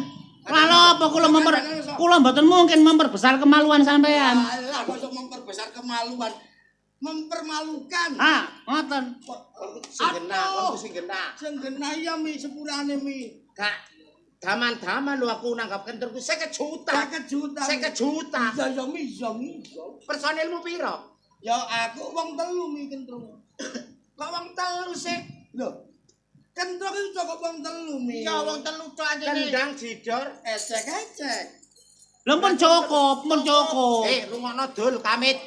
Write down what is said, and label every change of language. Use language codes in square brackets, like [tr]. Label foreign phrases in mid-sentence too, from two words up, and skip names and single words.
[jv] Lalu apa kula mboten mungkin [id] memperbesar kemaluan [jv] sampean. Alah kok [id] memperbesar kemaluan. [jv] Mempermalukan. Ah, ngoten. Sing genah, kon sing genah. Sing genah ya mi sepurane mi. Gak daman-daman lho aku nanggap kentrungku 50 juta. 50 juta. 50 juta. Ya mi ya mi. Personilmu piro? Ya aku wong telu mi kentrung. Kok wong telu sih? Lho. Kentrung itu cukup wong telu mi. Ya wong telu tok anjene. Kendang jidor. Ecek-ecek. Lho pun cukup, pun cukup. Rungokno dul kamit.